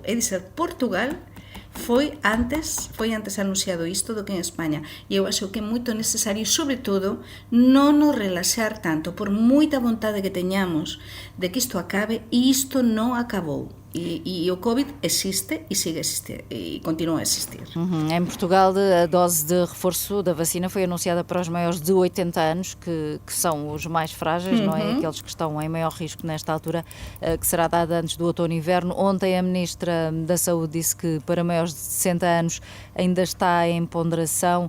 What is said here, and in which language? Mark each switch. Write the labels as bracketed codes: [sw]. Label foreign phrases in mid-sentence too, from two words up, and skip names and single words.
[gl] É dizer, Portugal foi antes anunciado isto do que en España, e eu acho que é moito necesario, sobre todo, non nos relaxar tanto, por moita vontade que teñamos de que isto acabe, e isto non acabou. E o Covid existe e sigue a existir e continua a existir. [pt] Em Portugal, a dose de reforço da vacina foi anunciada para os maiores de 80 anos, que são os mais frágeis, não é? Aqueles que estão em maior risco nesta altura, que será dada antes do outono e inverno. Ontem a Ministra da Saúde disse que para maiores de 60 anos ainda está em ponderação.